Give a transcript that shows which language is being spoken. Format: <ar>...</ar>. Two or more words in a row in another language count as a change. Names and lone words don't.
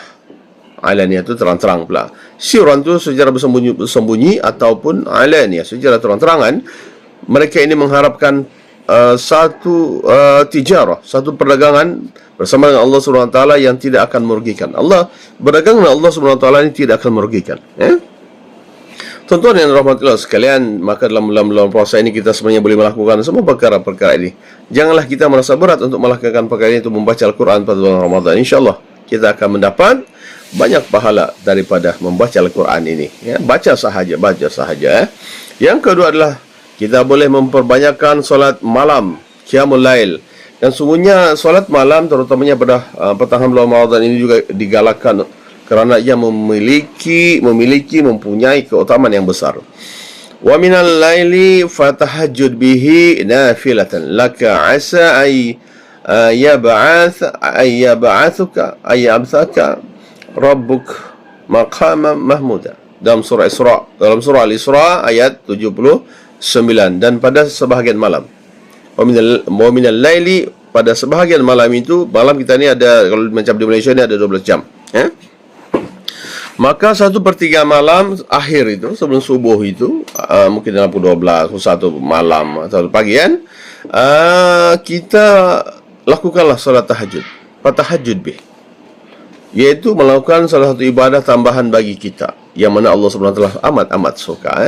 <ms>Alaniyah itu terang-terang pula. Sirran itu secara bersembunyi ataupun alaniyah secara terang-terangan. Mereka ini mengharapkan satu tijarah, satu perdagangan bersama dengan</ms> <ar>الله سبحانه وتعالى</ar> <ms>yang tidak akan merugikan. Allah berdagang dengan</ms> <ar>الله سبحانه وتعالى</ar> <ms>ini tidak akan merugikan. Tuan-tuan yang dirahmati Allah sekalian, maka dalam bulan puasa ini kita sebenarnya boleh melakukan semua perkara-perkara ini. Janganlah kita merasa berat untuk melakukan perkara ini, untuk membaca Al-Quran pada bulan Ramadan. InsyaAllah kita akan mendapat banyak pahala daripada membaca Al-Quran ini. Baca sahaja. Yang kedua adalah kita boleh memperbanyakkan solat malam,</ms> <ar>قيام الليل.</ar> <ms>Dan sungguhnya solat malam terutamanya pada pertengahan bulan Ramadan ini juga digalakkan kerana ia mempunyai keutamaan yang besar.</ms> <ar>ومن الليل فتهجد به نافلة لك عسى يبعثك ربك مقاما محمودا.</ar> <ms>Dalam surah Al-Isra ayat 79, dan pada sebahagian malam.</ms> <ar>ومن الليل,</ar> <ms>pada sebahagian malam itu, malam kita ni ada, kalau macam di Malaysia ni ada 12 jam. Maka 1/3 malam akhir itu, sebelum subuh itu, mungkin dalam pukul 12, pukul 1 malam atau pagi kan, kita lakukanlah salat tahajud.</ms> <ar>فتهجد به,</ar> <ms>yaitu melakukan salah satu ibadah tambahan bagi kita yang mana</ms> <ar>الله سبحانه وتعالى</ar> <ms>amat suka.</ms>